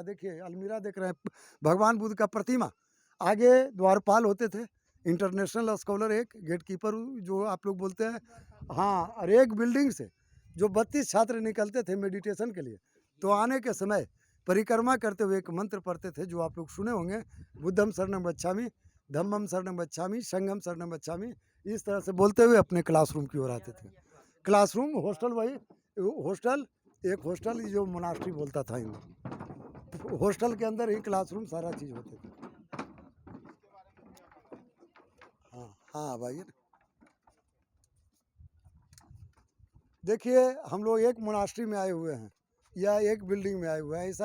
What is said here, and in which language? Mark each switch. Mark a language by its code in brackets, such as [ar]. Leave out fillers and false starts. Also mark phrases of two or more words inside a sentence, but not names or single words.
[hi] देखिए अलमीरा देख रहे हैं, भगवान बुद्ध का प्रतिमा। आगे द्वारपाल होते थे, [en] international scholar, [hi] एक [en] gate keeper [hi] जो आप लोग बोलते हैं। हाँ, और एक बिल्डिंग से जो 32 छात्र निकलते थे मेडिटेशन के लिए, तो आने के समय परिक्रमा करते हुए एक मंत्र पढ़ते थे, जो आप लोग सुने होंगे, [pi] बुद्धम शरणम गच्छामि, धम्मम शरणम गच्छामि, संघम शरणम गच्छामि। [hi] इस तरह से बोलते हुए अपने क्लासरूम की ओर आते थे। क्लासरूम, हॉस्टल, वही हॉस्टल, एक हॉस्टल जो मोनास्ट्री बोलता था इन, हॉस्टल के अंदर ही क्लासरूम सारा चीज़ होते थे। हाँ हाँ भाई, देखिए हम लोग एक मोनास्ट्री में आए हुए हैं, या एक बिल्डिंग में आए हुए हैं।